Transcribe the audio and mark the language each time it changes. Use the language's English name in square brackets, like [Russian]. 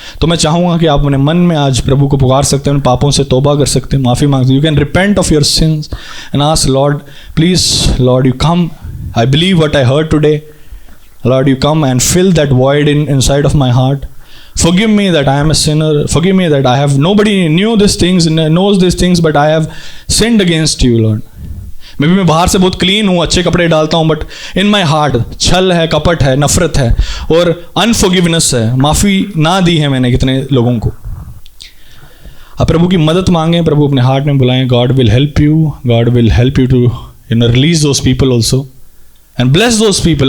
[Hindi] तो मैं चाहूँगा कि आप अपने मन में आज प्रभु को पुकार सकते हैं, उन पापों से तौबा कर सकते हैं, माफ़ी मांग सकते हैं। [English] You can repent of your sins and ask Lord, please Lord you come, I believe what I heard today, Lord, you come and fill that void inside of my heart. Forgive me that I am a sinner. Forgive me that I have, nobody knows these things, but I have sinned against you, Lord. [Hindi] मे भी मैं बाहर से बहुत clean हूँ, अच्छे कपड़े डालता हूँ, [English] but in my heart [Hindi] छल है, कपट है, नफरत है और अनफॉरगिवनेस है। माफ़ी ना दी है मैंने कितने लोगों को। आप प्रभु की मदद मांगें, प्रभु अपने हार्ट में बुलाएं। [English] God will help you, God will help you to release those people also and bless those people.